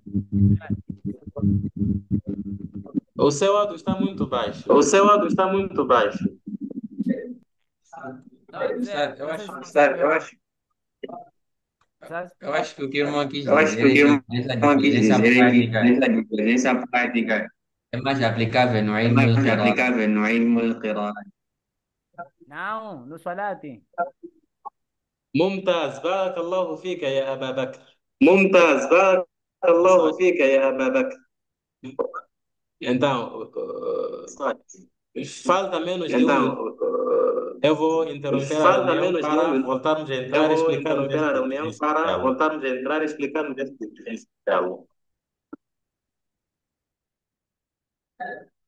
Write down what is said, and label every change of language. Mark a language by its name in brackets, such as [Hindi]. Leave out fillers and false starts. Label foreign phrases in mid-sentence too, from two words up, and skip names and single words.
[Portuguese] O seu áudio está muito baixo. O seu áudio está muito baixo. Estava a dizer, Sabe, eu não sei acho, se você, Sabe, sabe? eu acho que o que o irmão quis eu acho que dizer o é que que eu essa quis diferença dizer é que prática essa diferença prática é mais aplicável no é ilmo mais al-qira'a. aplicável no [Arabic] علم القراءة. [Portuguese] Não, no Salati. [Arabic] ممتاز بارك الله فيك يا أبا بكر. ممتاز بارك الله فيك يا أبا بكر. [Portuguese] Então, falta menos de um Então, minuto. Eu vou interromper a falta reunião menos de um para minuto. voltarmos a Eu entrar e vou explicarmos interromper a esta reunião diferença. para Inshallah. voltarmos a entrar explicando esta diferença.